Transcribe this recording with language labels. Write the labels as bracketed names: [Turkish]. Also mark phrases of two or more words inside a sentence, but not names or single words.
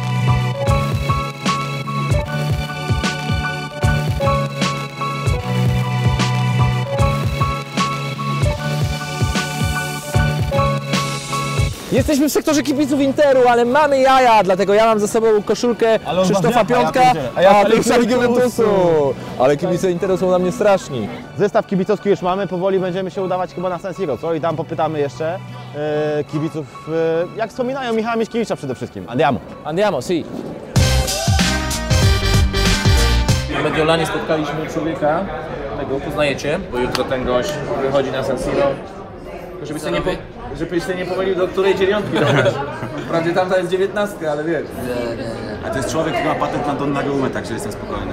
[Polish] Jesteśmy w sektorze kibiców Interu, ale mamy jaja, dlatego ja mam ze sobą koszulkę Krzysztofa Piątka, a ty Juventusu. Ale kibice Interu są na mnie straszni. Zestaw kibicowski już mamy, powoli będziemy się udawać chyba na San Siro, co? I tam popytamy jeszcze kibiców, jak wspominają Michała Miśkiewicza przede wszystkim. [Italian] Andiamo. Andiamo, si. [Polish] W Mediolanie spotkaliśmy człowieka, tego poznajecie, bo jutro ten gość wychodzi na San Siro. Żebyś sobie nie pomylił, do której dziewiątki dojść. Wprawdzie tamta jest 19, ale wiesz. A to jest człowiek, który ma patent na Donnarumę, także jestem spokojny.